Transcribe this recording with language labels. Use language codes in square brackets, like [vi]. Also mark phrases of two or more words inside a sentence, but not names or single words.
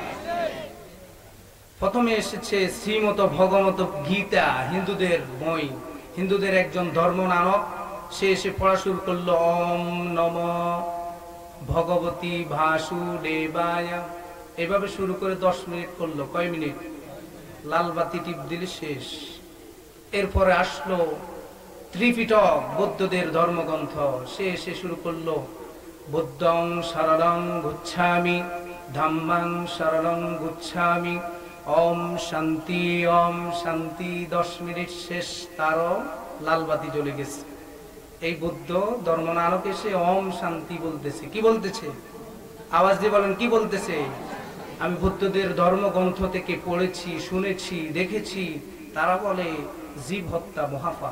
[bn] প্রথমে এসেছে শ্রীমত ভগবত গীতা, হিন্দুদের বই, হিন্দুদের একজন ধর্মনানক, সে এসে পড়া শুরু করলো, [sa] ওম নম ভগবতী বাসুদেবায়, [bn] এভাবে শুরু করে 10 মিনিট করলো। কয় মিনিট? লাল বাতি টিপ দিলে শেষ। এরপরে আসলো ত্রিপিটক, বৌদ্ধদের ধর্মগ্রন্থ, সে এসে শুরু করলো, [pi] বুদ্ধং শরণং গচ্ছামি, ধাম্মাং শরণং গচ্ছামি, [sa] ওম শান্তি ওম শান্তি। [bn] 10 মিনিট শেষ, তারও লাল বাতি জ্বলে গেছে। এই বুদ্ধ ধর্মনানক এসে [sa] ওম শান্তি [bn] বলতেছে। কি বলতেছে? আওয়াজ দিয়ে বলেন কি বলতেছে? আমি বুদ্ধদের ধর্মগ্রন্থ থেকে পড়েছি, শুনেছি, দেখেছি, তারা বলে জীব হত্যা মহাপাপ।